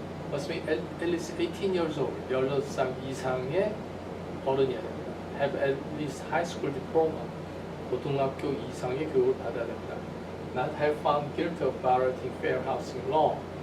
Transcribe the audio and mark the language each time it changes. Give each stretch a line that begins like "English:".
English: Must be at least 18 years old.
Korean: 18살 이상의 어른이어야 됩니다.
English: Have at least high school diploma.
Korean: 고등학교 이상의 교육을 받아야 됩니다.
English: Not have found guilty of violating fair housing law.